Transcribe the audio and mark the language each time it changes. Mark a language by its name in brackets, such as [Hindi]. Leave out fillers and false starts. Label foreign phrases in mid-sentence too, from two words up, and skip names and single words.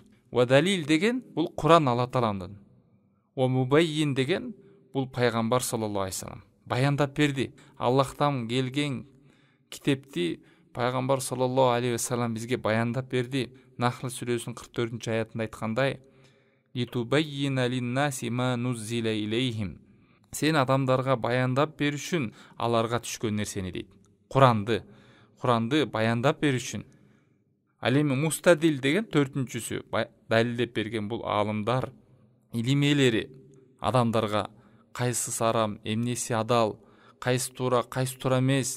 [Arabic] و دليل [Kyrgyz] деген бул Куран Аллах Тааланын. [Arabic] و مبين [Kyrgyz] деген бул пайгамбар [Arabic] صلى الله عليه وسلم [Kyrgyz] баяндап берди. Аллахтан келген китепти пайгамбар [Arabic] صلى الله عليه وسلم [Kyrgyz] бизге баяндап берди. Нахл сүрөсүнүн 44-аятында айткандай: [Arabic] "لتبين للناس ما نزل إليهم". [Kyrgyz] Сен адамдарга баяндап беришүн аларга түшкөн нерсени дейт. Куранды баяндап беришүн. Ал эми мустадил деген 4-сү далилдеп берген бул аалымдар, илим ээлери адамдарга кайсысы арам, эмнеси адал, кайсы туура эмес.